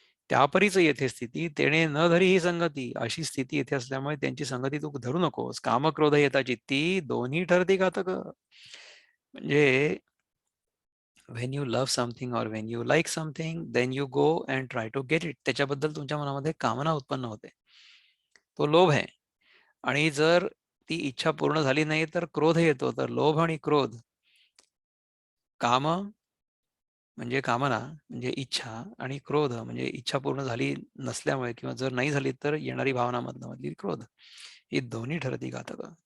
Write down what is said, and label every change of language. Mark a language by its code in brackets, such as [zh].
[mr] त्यापरीच येथे स्थिती तेणे न धरी ही संगती. अशी स्थिती येथे असल्यामुळे त्यांची संगती तू धरू नकोस. काम क्रोध येता चित्ती दोन्ही ठरती घातक. [en] म्हणजे when you love something or when you like something then you go and try to get it. [mr] त्याच्याबद्दल तुमच्या मनामध्ये कामना उत्पन्न होते. तो लोभ आहे. आणि जर ती इच्छा पूर्ण झाली नाही तर क्रोध येतो. तर लोभ आणि क्रोध काम म्हणजे कामना म्हणजे इच्छा आणि क्रोध म्हणजे इच्छा पूर्ण झाली नसल्यामुळे किंवा जर नाही झाली तर येणारी भावना मधली क्रोध. ही दोन्ही ठरती घातक.